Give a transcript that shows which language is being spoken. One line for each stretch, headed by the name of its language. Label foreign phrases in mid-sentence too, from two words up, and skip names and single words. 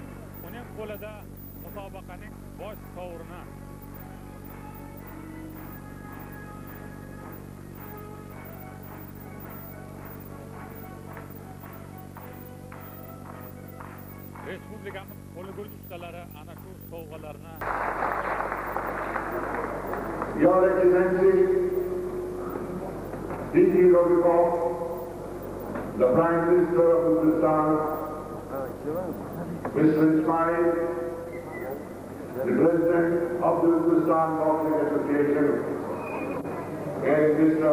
Uzbek: Uning qo'lida musobaqaning bosh sovrini. Respublikamiz qo'li-gul ustalari ana shu sovg'alarni
English: Your Excellency, D.G. Rovikov, the Prime Minister of Uzbekistan, Mr. Ismail, the President of the Uzbekistan Boxing Association, and Mr.